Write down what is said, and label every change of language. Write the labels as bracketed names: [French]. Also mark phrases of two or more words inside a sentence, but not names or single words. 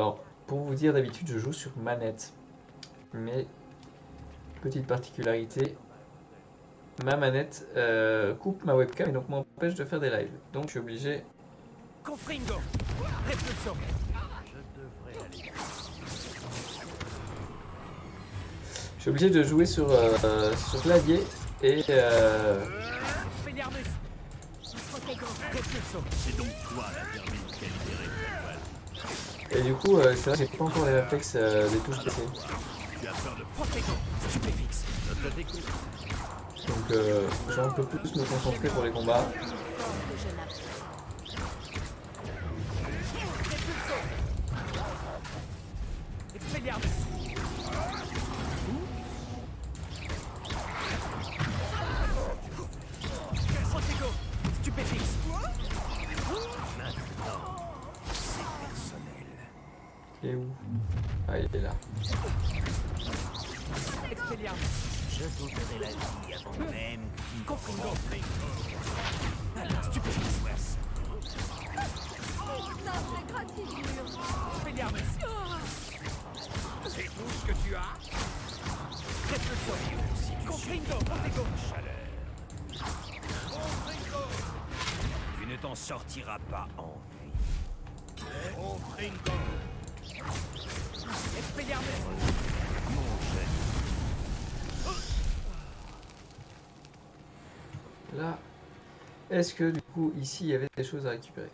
[French] Alors, pour vous dire, d'habitude, je joue sur manette. Mais, petite particularité, ma manette coupe ma webcam et donc m'empêche de faire des lives. Donc, je suis obligé... Confringo. Repulso. Je suis obligé de jouer sur clavier et... Expelliarmus. Protego. Repulso. C'est donc toi la termine qui a libéré le Et du coup, c'est vrai que j'ai pas encore les réflexes des touches PC. Tu as peur de Protego. Stupéfix. notre découverte. Donc, je vais un peu plus me concentrer pour les combats. Que je n'apprends. Expelliarmus. Protego. Stupéfix. Il est où? Ah, il est là. Expelliarmus. Je t'ôterai la vie avant même que tu Confringo. Simple égratignure. Expelliarmus. C'est tout ce que tu as? Repulso. Confringo. Protego. Tu ne t'en sortiras pas en vie. Oh, Ringo. Expelliarmus. Mon jeune. Là, est-ce que du coup ici il y avait des choses à récupérer?